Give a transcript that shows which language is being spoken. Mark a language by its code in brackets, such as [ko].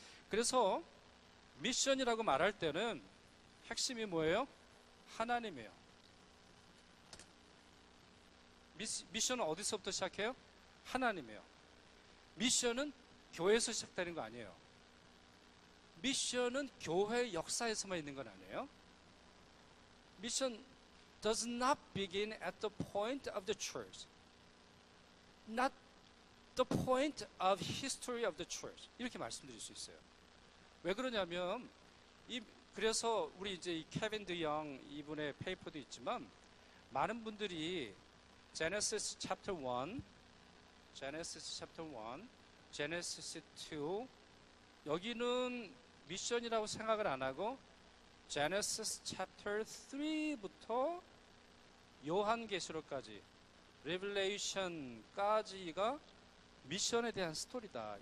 [ko] 그래서 미션이라고 말할 때는 핵심이 뭐예요? 하나님이에요. 미션은 어디서부터 시작해요? 하나님이에요. 미션은 교회에서 시작되는 거 아니에요. 미션은 교회 역사에서만 있는 건 아니에요. [en] 미션 does not begin at the point of the church. Not the point of history of the church. [ko] 이렇게 말씀드릴 수 있어요. 왜 그러냐면 그래서 우리 이제 이 케빈 드영 이분의 페이퍼도 있지만 많은 분들이 Genesis chapter 1, Genesis chapter 1, Genesis 2 여기는 미션이라고 생각을 안 하고 Genesis chapter 3부터 요한계시록까지 Revelation까지가 미션에 대한 스토리다.